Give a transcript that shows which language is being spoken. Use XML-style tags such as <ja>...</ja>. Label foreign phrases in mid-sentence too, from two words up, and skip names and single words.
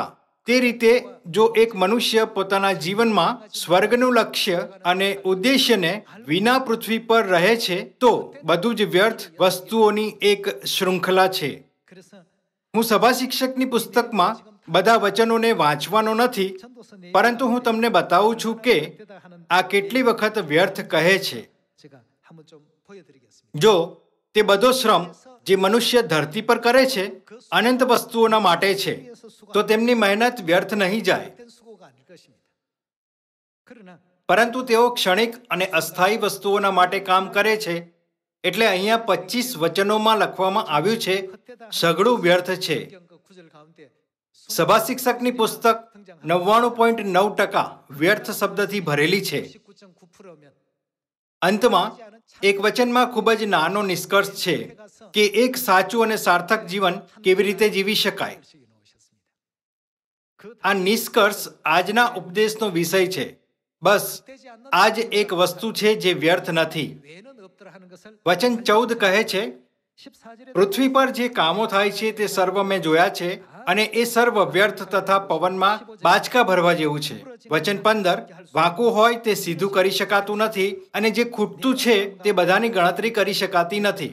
<gu>તે રીતે જો એક મનુષ્ય પોતાના જીવનમાં સ્વર્ગનું લક્ષ્ય અને ઉદ્દેશ્યને વિના પૃથ્વી પર રહે છે તો બધું જ વ્યર્થ વસ્તુઓની એક શૃંખલા છે. હું સભા શિક્ષકની પુસ્તકમાં બધા વચનોને વાંચવાનો નથી, પરંતુ હું તમને બતાવું છું કે આ કેટલી વખત વ્યર્થ કહે છે.</gu> <ko>제가 한번 좀 보여드리겠습니다.</ko> <gu>જો તે બધો શ્રમ જે મનુષ્ય ધરતી પર કરે છે અનંત વસ્તુઓના માટે છે, તો તેમની મહેનત વ્યર્થ નહીં જાય.</gu> <ko>된 수고가 아닐 것입니다. 그러나</ko> <gu>પરંતુ તેઓ ક્ષણિક અને અસ્થાયી વસ્તુઓના માટે કામ કરે છે. એટલે અહીંયા 25 વચનોમાં લખવામાં આવ્યું છે, સઘળું વ્યર્થ છે.</gu> <ko>그 구절 가운데</ko> <gu>સભા શિક્ષકની પુસ્તક 99.9% વ્યર્થ શબ્દથી ભરેલી છે.</gu> <ko>19.9%면</ko> <gu>અંતમાં એક વચનમાં ખૂબ જ નાનો નિષ્કર્ષ છે કે એક સાચું અને સાર્થક જીવન કેવી રીતે જીવી શકાય. આ નિષ્કર્ષ આજના ઉપદેશનો વિષય છે. બસ આ જ એક વસ્તુ છે જે વ્યર્થ નથી.</gu> <ko>외에는 없더라 하는 것을</ko> <gu>વચન 14 કહે છે,</gu> <ko>14절에</ko> <gu>પૃથ્વી પર જે કામો થાય છે તે સર્વ મેં જોયા છે, અને એ સર્વ વ્યર્થ તથા પવનમાં બાચકા ભરવા જેવું છે. વચન 15, વાંકું હોય તે સીધું કરી શકાતું નથી, અને જે ખૂટતું છે તે બધાની ગણતરી કરી શકાતી નથી.</gu>